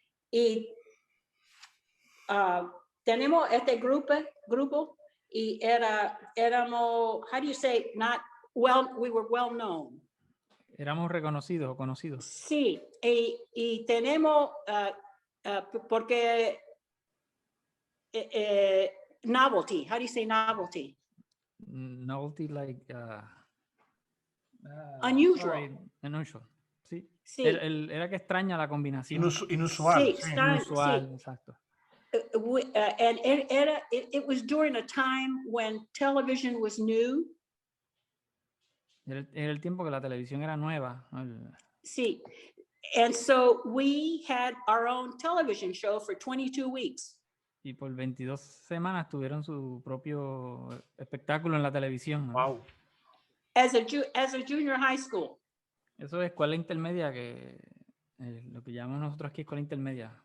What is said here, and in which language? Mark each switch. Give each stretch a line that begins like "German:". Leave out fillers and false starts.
Spanish: Y tenemos este grupo y éramos,
English: how do you say, we were well known.
Spanish: Éramos reconocidos o conocidos. Sí, y tenemos, porque
English: novelty, how do you say novelty? Novelty, like Unusual. Sorry, unusual. Sí.
Spanish: Sí. Era que extraña la combinación. Inusual. Sí, Inusual, sí. exacto.
English: And it was during a time when television was new.
Spanish: Era el tiempo que la televisión era nueva. Sí.
English: And so we had our own television show for 22 weeks.
Spanish: Y por 22 semanas tuvieron su propio espectáculo en la televisión, ¿no?
English: Wow. As a junior high school.
Spanish: Eso es escuela intermedia, que lo que llamamos nosotros aquí escuela intermedia.